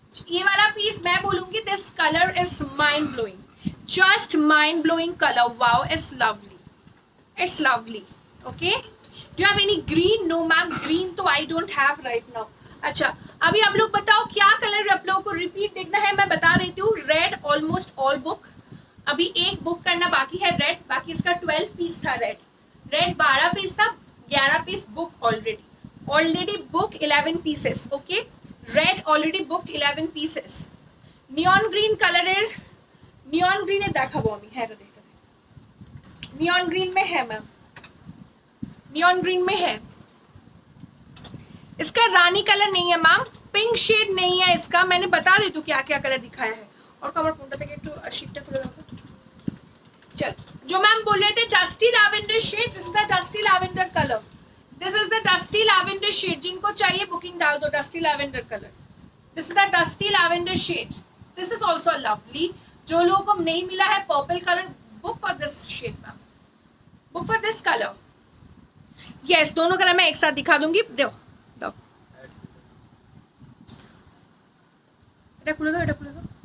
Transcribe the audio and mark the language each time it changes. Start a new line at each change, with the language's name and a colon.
Hindi: ये वाला पीस मैं बोलूंगी,
English: this color is mind blowing, just mind blowing color। wow, it's lovely, it's lovely। okay, do you have any green? no ma'am, green तो I don't have right now।
Hindi: अच्छा, अभी आप लोग बताओ क्या कलर आप लोगों को रिपीट देखना है। मैं बता देती हूँ, रेड ऑलमोस्ट ऑल बुक, अभी एक बुक करना बाकी है रेड, बाकी इसका 12 पीस था रेड, रेड 12 पीस था, 11 piece book already book 11 pieces. Okay, red already booked 11 pieces. Neon green colour, neon green
Bangla: देखाबो আমি, হ্যাঁ এটা
Hindi: देखते, नियॉन ग्रीन में है मैम, नियॉन ग्रीन में है। इसका रानी कलर नहीं है मैम, पिंक शेड नहीं है इसका। मैंने बता देती हूँ क्या क्या कलर दिखाया है।
Bangla: और कवर फोनটা থেকে একটু শীটটা খুলে দাও।
Hindi: चल, जो मैम बोल रहे थे
English: Dusty lavender shade, this is the dusty lavender colour, this is the dusty lavender shade.
Hindi: जिनको चाहिए बुकिंग डाल दो, dusty lavender colour,
English: This is the dusty lavender shade. This is also lovely.
Hindi: जो लोगों को नहीं मिला है purple colour,
English: Book for this shade ma'am, book for this colour.
Hindi: Yes, दोनों कलर मैं एक साथ दिखा दूंगी।
Bangla: दो दो, এটা খুলে দাও, এটা খুলে দাও।